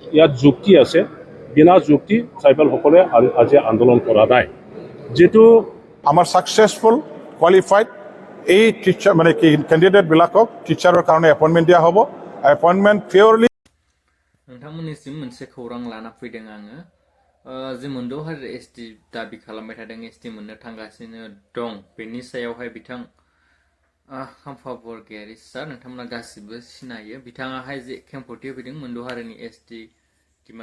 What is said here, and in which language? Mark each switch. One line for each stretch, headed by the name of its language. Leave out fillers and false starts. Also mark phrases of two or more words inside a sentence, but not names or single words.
Assamese: ইয়াত যুক্তি আছে বিনা যুক্তি ট্ৰাইবেলসকলে আজি আন্দোলন কৰা নাই যেটো আমাৰ
English: successful qualified
Assamese: এই টিচাৰ মানে কি কেণ্ডিডেটবিলাকক টিচাৰৰ কাৰণে এপইণ্টমেণ্ট দিয়া হ'ব
English: appointment purely
Bodo: नोंथांमोननिसिम मोनसे खौरां लाना फैदों आङो जि मोनद'हाय एसटि दाबि खालामबाय थादों एसटि मोननो थांगासिनो दं बेनि सायावहाय बिथां खाम्फा बरगयारि सार नोंथांमोना गासिबो सिनायो बिथाङाहाय जे खेंफोरथि होफैदों मोनद'हारिनि
English: ST demand